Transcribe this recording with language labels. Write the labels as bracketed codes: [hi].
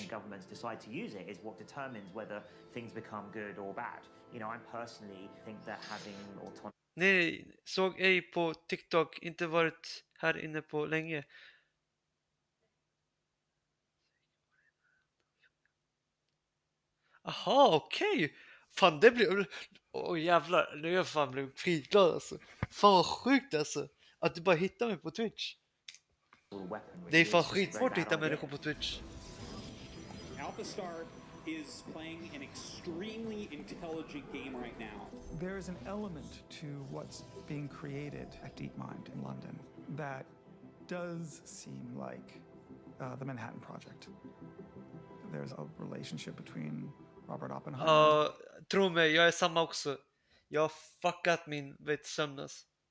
[en] And governments decide to use it is what determines whether things become good or bad. You know, I personally think that having autonomy. [sv] Nej, såg ej på TikTok, inte varit här inne på länge. Aha, okej. Fan, det blir... jävlar, nu är jag fan blev skitglad alltså. Fan vad sjukt alltså. Att du bara hittar mig på Twitch. Det är fan skitsvårt att hitta människor på Twitch. [en] Alpha Star is playing an extremely intelligent game right now. There is an element to what's being created at DeepMind in London that does seem like the Manhattan Project. There's a relationship between Robert Oppenheimer. [sv] Tro mig, jag är samma också. Jag har fuckat min sömnas.